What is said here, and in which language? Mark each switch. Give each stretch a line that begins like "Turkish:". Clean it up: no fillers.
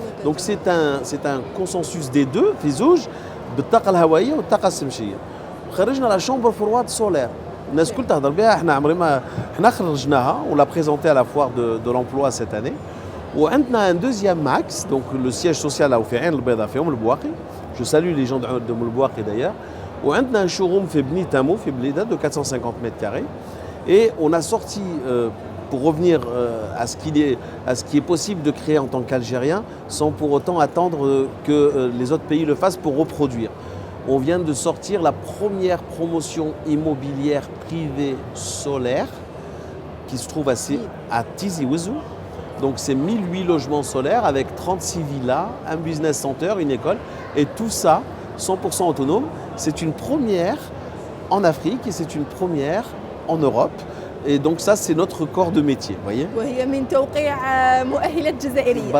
French: Donc c'est un consensus des deux,
Arabic: فيزوج بالطاقة الهوائية والطاقة الشمسية. خرجنا
French: la chambre froide solaire.
Arabic: الناس كل تهضر بها، احنا عمري ما احنا خرجناها،
French: on l'a présentée à la foire de l'emploi cette année.
Arabic: وعندنا
French: un deuxième max, donc le siège social là
Arabic: في عين البيضاء في البواقي.
French: Je salue les gens de البواقي d'ailleurs.
Arabic: وعندنا
French: un showroom
Arabic: في بني تامو في بليده
French: de 450 mètres carrés. Et on a sorti, pour revenir à ce qui est possible de créer en tant qu'Algérien, sans pour autant attendre que les autres pays le fassent pour reproduire. On vient de sortir la première promotion immobilière privée solaire qui se trouve à Tizi Ouzou. Donc c'est 1008 logements solaires avec 36 villas, un business center, une école, et tout ça 100% autonome. C'est une première en Afrique et c'est une première en Europe. Et donc ça, c'est notre corps de métier, vous voyez.
Arabic: وهي من توقيع مؤهلات جزائرية.